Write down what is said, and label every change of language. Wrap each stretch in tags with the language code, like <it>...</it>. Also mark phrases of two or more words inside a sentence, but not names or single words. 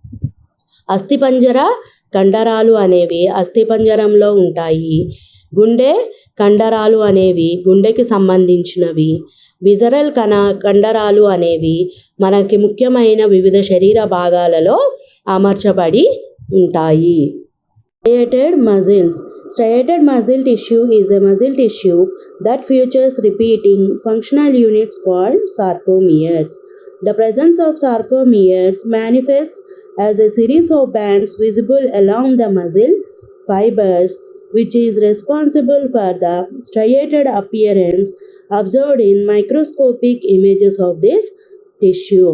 <te>అస్థిపంజర కండరాలు అనేవి అస్థిపంజరంలో ఉంటాయి. గుండె కండరాలు అనేవి గుండెకి సంబంధించినవి. విజరల్ కండరాలు అనేవి మనకి ముఖ్యమైన వివిధ శరీర భాగాలలో అమర్చబడి ఉంటాయి.</te> <en>Striated muscles. Striated muscle tissue is a muscle tissue that features repeating functional units called sarcomeres. The presence of sarcomeres manifests as a series of bands visible along the muscle fibers, which is responsible for the striated appearance observed in microscopic images of this tissue.</en>